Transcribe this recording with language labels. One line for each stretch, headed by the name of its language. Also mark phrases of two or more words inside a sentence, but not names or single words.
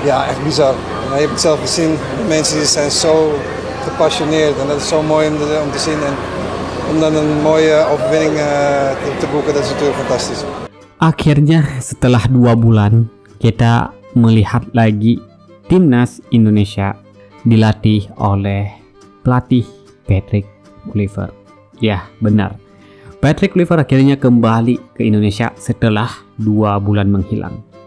Dutch: Ja, echt bizar. Ja, je hebt het zelf gezien, de mensen die zijn zo gepassioneerd en dat is zo mooi om te zien. En om dan een mooie overwinning te boeken, dat is natuurlijk fantastisch.
Indonesian: Akhirnya setelah 2 bulan kita melihat lagi timnas Indonesia dilatih oleh pelatih Patrick Kluivert. Ya, benar. Patrick Kluivert akhirnya kembali ke Indonesia setelah 2 bulan menghilang.